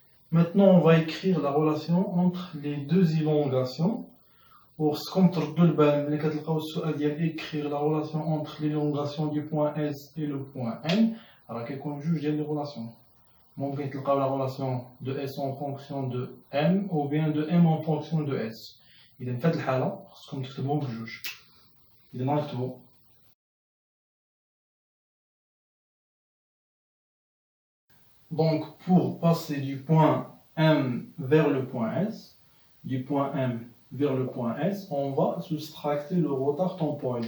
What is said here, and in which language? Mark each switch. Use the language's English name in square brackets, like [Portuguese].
[French] Maintenant on va écrire la relation entre les deux élongations. Comme écrire la relation entre l'élongation du point S et le point M, alors qu'on juge les relations. [Arabic] ممكن تلقاو [French] la relation de S en fonction de M ou bien de M en fonction de S. [Arabic] إذا في هذه الحالة خصكم تكتبوهم بجوج. إذا نكتبو [French] donc pour passer du point M vers le point S, du point M vers le point S, on va soustracter le retard temporel.